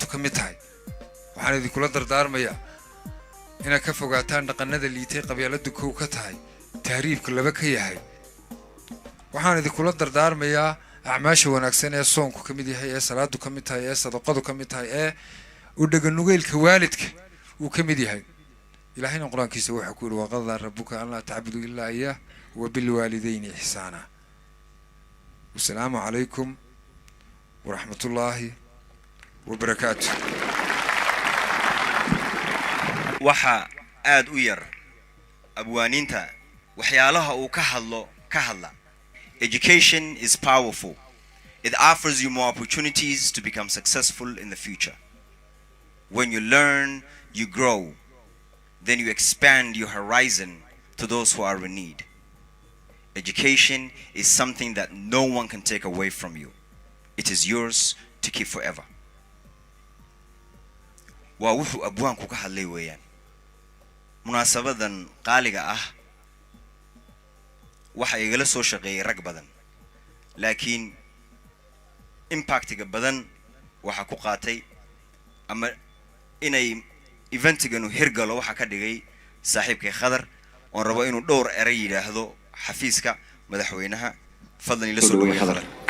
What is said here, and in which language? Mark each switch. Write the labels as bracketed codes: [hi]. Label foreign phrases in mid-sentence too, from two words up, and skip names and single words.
[so] ka mid tahay waxaan idinkula dardaarmayaa inaad ka fogaataan dhaqannada liitay qabyaaladu kow ka tahay tahriibka laba ka yahay waxaan idinkula dardaarmayaa acmaasha wanaagsan ee soonku ka mid yahay ee salaadu ka mid tahay ee sadaqadu ka mid tahay ee u dhaganugeylka waalidka uu ka mid yahay ilaahayna quraankiisa waxa ku yiri [ar] وقضى ربك أن لا تعبدوا إلا إياه وبالوالدين إحسانا والسلام عليكم ورحمة الله وبركاته [so] waxa aad u yar abwaaninta waxyaalaha uu ka hadla [en] education is powerful. It offers you more opportunities to become successful in the future. When you learn, you grow. Then you expand your horizon to those who are in need. Education is something that no one can take away from you. It is yours to keep forever. [so] Waa wuxuu abwaanku ka hadlay weeyaan munaasabadan qaaliga ah waxa igala soo shaqeeyay rag badan laakiin impactiga badan waxa ku qaatay ama inay eventigan hirgalo waxa ka dhigay saaxiibkay Khadar oo rabo inuu dhowr eray yiraahdo xafiiska madaxweynaha fadlan ila soo dhaweey Khadar.